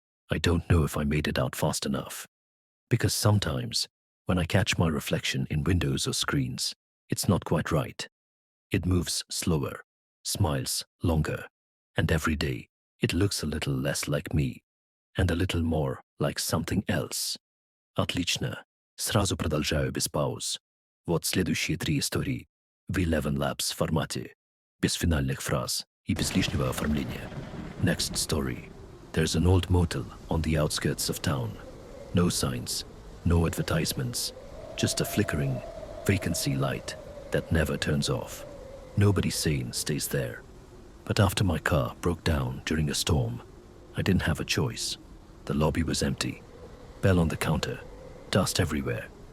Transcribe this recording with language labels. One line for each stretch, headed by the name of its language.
English: I don't know if I made it out fast enough. Because sometimes, when I catch my reflection in windows or screens, it's not quite right. It moves slower, smiles longer, and every day it looks a little less like me and a little more like something else.
Russian: Отлично. Сразу продолжаю без пауз. Вот следующие 3 истории в 11 Labs формате, без финальных фраз и без лишнего оформления.
English: Next story. There's an old motel on the outskirts of town. No signs, no advertisements, just a flickering vacancy light that never turns off. Nobody sane stays there. But after my car broke down during a storm, I didn't have a choice. The lobby was empty. Bell on the counter. Dust everywhere.